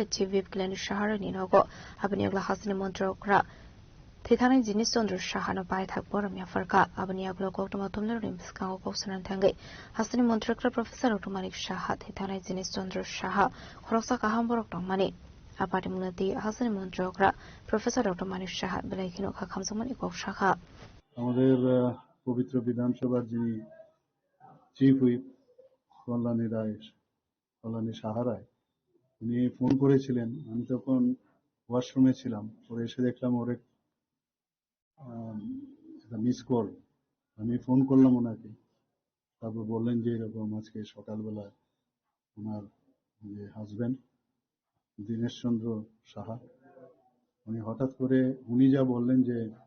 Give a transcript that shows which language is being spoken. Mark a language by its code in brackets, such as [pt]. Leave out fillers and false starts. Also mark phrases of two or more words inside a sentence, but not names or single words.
[trp] Chief Whip Glani Shahar ni nogo abani agla hasni montrokra Tithani Dinesh Chandra Saha no pai thak boram ya farka abani aglo kokto matumne rims kango koksanan thangai hasni montrokra Professor Dr. Manik Saha Tithani Dinesh Chandra Saha khoroksa kaham borok tongmani apati munati hasni montrokra Professor Dr. Manik Saha belaikino khamsamani kok shakha [bn] আমাদের পবিত্র বিধানসভার যিনি [en] chief whip [bn] কল্যাণী সাহা রায় উনি ফোন করেছিলেন আমি তখন ওয়াশরুমে ছিলাম পরে এসে দেখলাম ওর একটা [en] miss call [bn] আমি ফোন করলাম ওনাকে তারপর বললেন যে এরকম আজকে সকালবেলা ওনার যে হাজবেন্ড দীনেশ চন্দ্র সাহা উনি হঠাৎ করে উনি যা বললেন যে